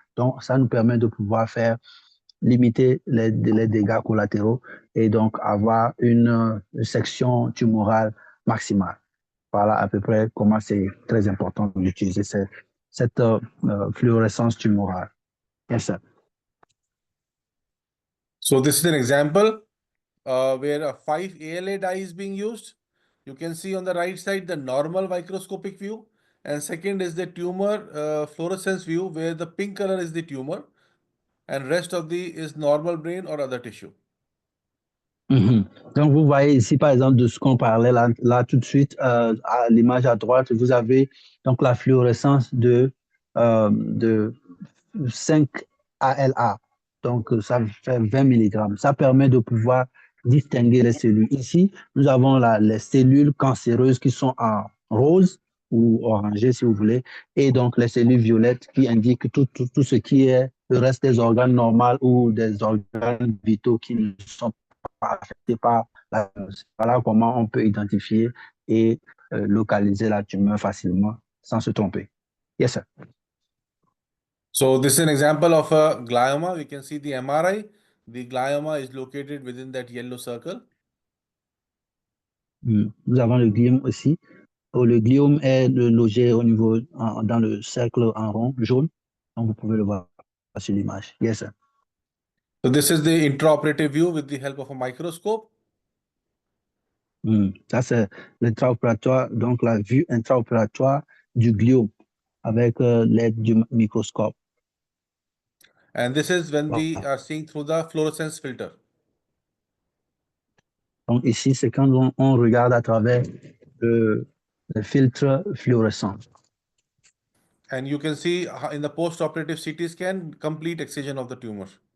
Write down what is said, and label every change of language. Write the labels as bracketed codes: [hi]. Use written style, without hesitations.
[fr] Donc, ça nous permet de pouvoir limiter les dégâts collatéraux et donc avoir une section tumorale maximale. Voilà à peu près comment c'est très important d'utiliser cette fluorescence tumorale. [en] Yes, sir. So this is an example where a 5-ALA dye is being used. You can see on the right side the normal microscopic view, and second is the tumor fluorescence view where the pink color is the tumor and rest of the is normal brain or other tissue. [fr] Donc, vous voyez ici, par exemple, de ce qu'on parlait là tout de suite, à l'image à droite, vous avez donc la fluorescence de 5 ALA. Donc, ça fait 20 mg. Ça permet de pouvoir distinguer les cellules. Ici, nous avons les cellules cancéreuses qui sont en rose ou orangé, si vous voulez, et donc les cellules violettes qui indiquent tout ce qui est le reste des organes normaux ou des organes vitaux qui ne sont pas affectés par la virus. Voilà comment on peut identifier et localiser la tumeur facilement sans se tromper. [en] Yes, sir. So this is an example of a glioma. We can see the MRI. The glioma is located within that yellow circle. [fr] Nous avons le gliome aussi. Le gliome est logé au niveau, dans le cercle en rond jaune. Donc, vous pouvez le voir sur l'image. [en] Yes, sir. So this is the intraoperative view with the help of a microscope. [fr] Ça, c'est l'intraopératoire, donc la vue intraopératoire du gliome avec l'aide du microscope. [en] And this is when we are seeing through the fluorescence filter. [fr] Donc ici, c'est quand on regarde à travers le filtre fluorescent. [en] And you can see in the post-operative CT scan, complete excision of the tumor.